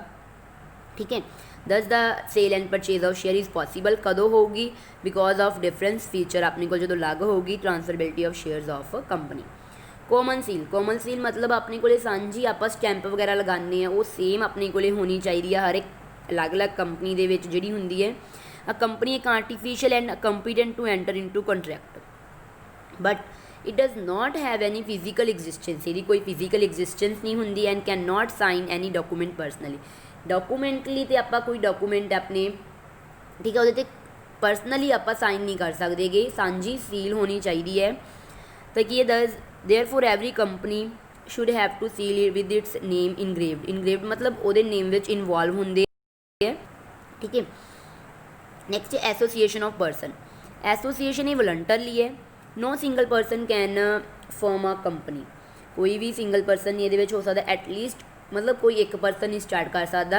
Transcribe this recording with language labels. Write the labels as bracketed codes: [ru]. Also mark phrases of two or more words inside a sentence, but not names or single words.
[pa] ਠੀਕ ਹੈ, ਦਸ ਦਾ [en] sale and purchase of share is possible [pa] ਕਦੋਂ ਹੋਊਗੀ? [en] because of difference feature [pa] ਆਪਣੇ ਕੋਲ ਜਦੋਂ ਲੱਗ ਹੋਊਗੀ [en] transferability of shares of company. common seal, common seal [pa] ਮਤਲਬ ਆਪਣੇ ਕੋਲੇ ਸਾਂਝੀ ਆਪਾਂ ਸਟੈਂਪ ਵਗੈਰਾ ਲਗਾਉਂਦੇ ਆ, ਉਹ ਸੇਮ ਆਪਣੇ ਕੋਲੇ ਹੋਣੀ ਚਾਹੀਦੀ ਆ ਹਰ ਇੱਕ ਅਲੱਗ-ਅਲੱਗ ਕੰਪਨੀ ਦੇ ਵਿੱਚ ਜਿਹੜੀ ਹੁੰਦੀ ਹੈ। [en] A company is artificial and competent to enter into contract, but it does not have any physical existence. [pa] ਇਹਦੀ ਕੋਈ [en] physical existence [pa] ਨਹੀਂ ਹੁੰਦੀ [en] and cannot sign any document personally. [pa] Documentally ਤੇ ਆਪਾਂ ਕੋਈ document ਆਪਣੇ ਠੀਕ ਹੈ ਉਹਦੇ ਤੇ ਪਰਸਨਲੀ ਆਪਾਂ ਸਾਈਨ ਨਹੀਂ ਕਰ ਸਕਦੇਗੇ, ਸਾਂਝੀ ਸੀਲ ਹੋਣੀ ਚਾਹੀਦੀ ਹੈ। ਤਾਂ ਕਿ ਇਹ [en] therefore every company should have to seal it with its name engraved. [pa] engraved ਮਤਲਬ ਉਹਦੇ ਨੇਮ ਵਿੱਚ ਇਨਵੋਲਵ ਹੁੰਦੇ ਹੈ। ਠੀਕ ਹੈ, [en] next association of person. [pa] ਐਸੋਸੀਏਸ਼ਨ ਇਹ ਵਲੰਟਰਲੀ ਹੈ। [en] no single person can form a company. [pa] ਕੋਈ ਵੀ [en] single person [pa] ਨਹੀਂ ਇਹਦੇ ਵਿੱਚ ਹੋ ਸਕਦਾ, ਐਟਲੀਸਟ ਮਤਲਬ ਕੋਈ ਇੱਕ ਪਰਸਨ ਨਹੀਂ ਸਟਾਰਟ ਕਰ ਸਕਦਾ।